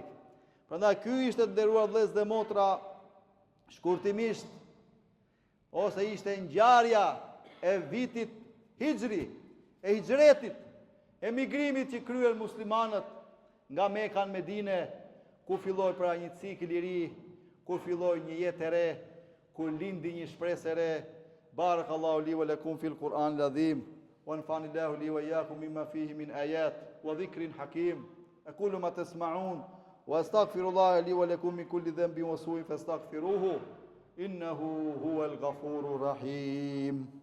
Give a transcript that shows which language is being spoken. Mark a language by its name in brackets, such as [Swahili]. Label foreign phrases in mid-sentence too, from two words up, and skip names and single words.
[Albanian] Prandaj ky ishte të nderuar vëllezër dhe motra, shkurtimisht, ose ishte ngjarja e vitit Hijri, e hijretit, emigrimit që kryen muslimanët nga Mekka në Medinë, ku filloi pra një cikël i ri, ku filloi një jetë e re, ku lindi një shpresë e re. [Arabic] بارك الله لي ولكم في القرآن العظيم ونفعني لي وإياكم مما فيه من آيات وذكر حكيم. أقول ما تسمعون وأستغفر الله لي ولكم من كل ذنب وسوء فاستغفروه إنه هو الغفور الرحيم.